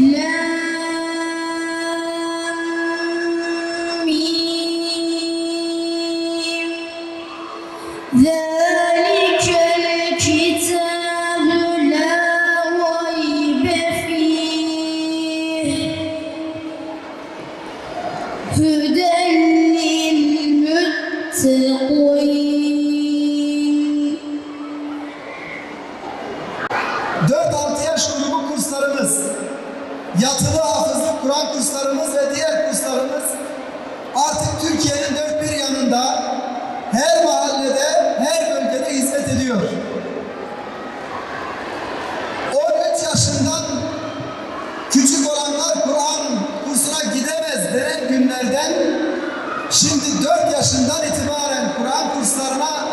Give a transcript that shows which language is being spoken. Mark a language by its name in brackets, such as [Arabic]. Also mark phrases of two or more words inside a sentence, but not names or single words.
[Arabic] لام ميم ذلك الكتاب لا ريب فيه هدى للمتقين. [Turkish] 4-6 yaş grubu kurslarımız, yatılı hafızlık Kur'an kurslarımız ve diğer kurslarımız artık Türkiye'nin dört bir yanında, her mahallede, her bölgede hizmet ediyor. 13 yaşından küçük olanlar Kur'an kursuna gidemez denen günlerden şimdi 4 yaşından itibaren Kur'an kurslarına